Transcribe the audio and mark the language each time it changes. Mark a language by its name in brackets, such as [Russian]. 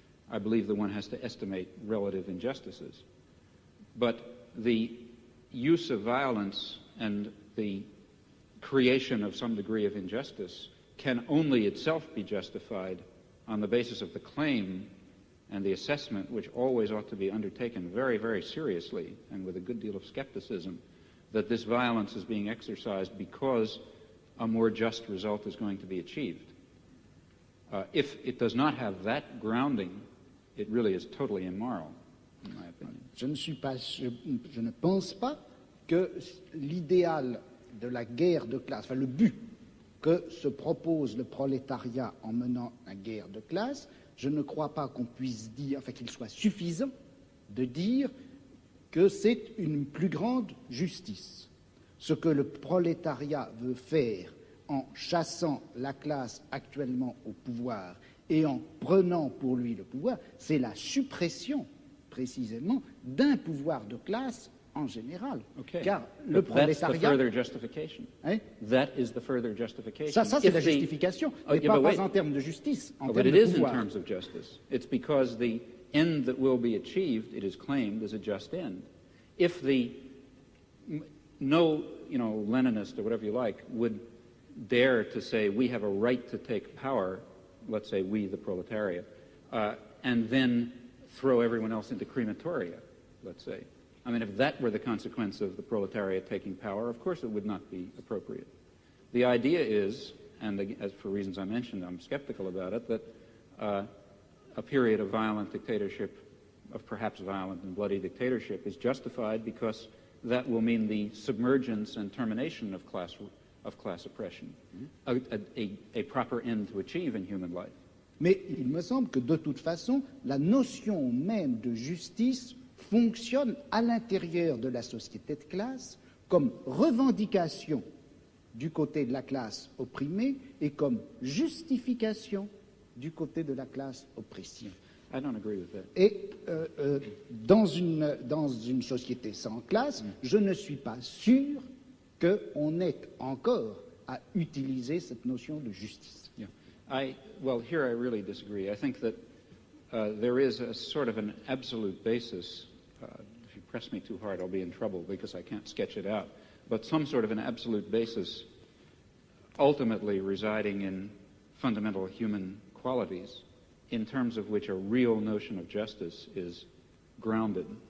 [English] I believe that one has to estimate relative injustices. But the use of violence and the creation of some degree of injustice can only itself be justified on the basis of the claim and the assessment, which always ought to be undertaken very, very seriously and with a good deal of skepticism, that this violence is being exercised because a more just result is going to be achieved. If it does not have that grounding, it really is totally immoral, in my opinion. [French] Je ne pense pas que l'idéal de la guerre de classe, enfin le but que se propose le prolétariat en menant la guerre de classe, je ne crois pas qu'on puisse dire, enfin qu'il soit suffisant de dire que c'est une plus grande justice. Ce que le prolétariat veut faire en chassant la classe actuellement au pouvoir et en prenant pour lui le pouvoir, c'est la suppression, précisément, d'un pouvoir de classe en général. [English] Okay. [French] Car le prolétariat... [English] That's the further justification. [French] Hein? [English] That is the further justification. [French] Ça c'est la justification, mais pas en termes de justice, en termes de pouvoir. [English] But it is in terms of justice. It's because the end that will be achieved, it is claimed, is a just end. If no Leninist or whatever you like would dare to say we have a right to take power, let's say we, the proletariat, and then throw everyone else into crematoria, let's say. I mean, if that were the consequence of the proletariat taking power, of course it would not be appropriate. The idea is, and as for reasons I mentioned, I'm skeptical about it, that a period of violent dictatorship, of perhaps violent and bloody dictatorship, is justified because that will mean the submergence and termination of class oppression, a proper end to achieve in human life. [French] Mais il me semble que de toute façon, la notion même de justice fonctionne à l'intérieur de la société de classe comme revendication du côté de la classe opprimée et comme justification du côté de la classe opprimée. [English] I don't agree with that. [French] Et dans une société sans classe, je ne suis pas sûr qu'on ait encore à utiliser cette notion de justice. [English] Yeah. Well, here I really disagree. I think that there is a sort of an absolute basis. If you press me too hard, I'll be in trouble because I can't sketch it out. But some sort of an absolute basis ultimately residing in fundamental human qualities in terms of which a real notion of justice is grounded.